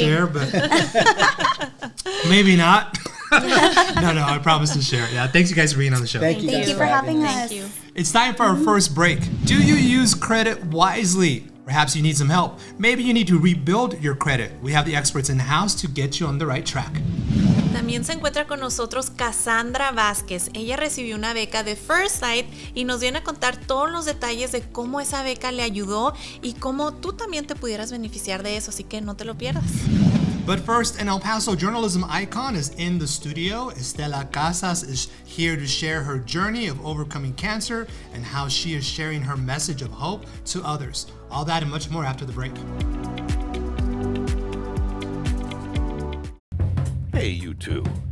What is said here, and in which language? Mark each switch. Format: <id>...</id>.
<en>share, but maybe not. No, I promise to share. Yeah, thanks you guys for being on the show. Thank you Thank guys you for having us. Thank you. It's time for our first break. Do you use credit wisely? Perhaps you need some help. Maybe you need to rebuild your credit. We have the experts in-house to get you on the right track.</en> <es>También se encuentra con nosotros Cassandra Vázquez. Ella recibió una beca de FirstLight y nos viene a contar todos los detalles de cómo esa beca le ayudó y cómo tú también te pudieras beneficiar de eso, así que no te lo pierdas.</es> <en>But first, an El Paso journalism icon is in the studio. Estela Casas is here to share her journey of overcoming cancer and how she is sharing her message of hope to others. All that and much more after the break. Hey, you two.</en>